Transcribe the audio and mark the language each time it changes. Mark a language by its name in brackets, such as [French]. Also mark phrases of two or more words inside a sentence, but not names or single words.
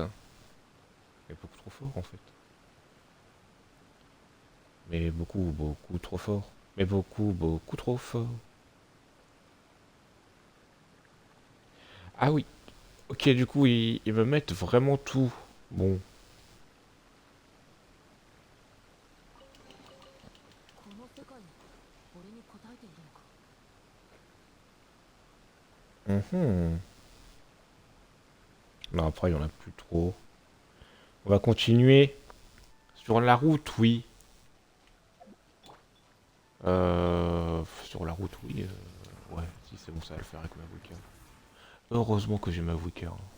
[French] Mais beaucoup trop fort en fait. Mais beaucoup, beaucoup trop fort. Mais beaucoup, beaucoup trop fort. Ah oui. Ok, du coup, ils me mettent vraiment tout. Bon. [Japanese] この世界も俺に答えているのか。 Mhm. [French] Non, après, il y en a plus trop. On va continuer. Sur la route, oui. Sur la route, oui. Ouais, si c'est bon, ça va le faire avec ma Wicca. Heureusement que j'ai ma Wicca.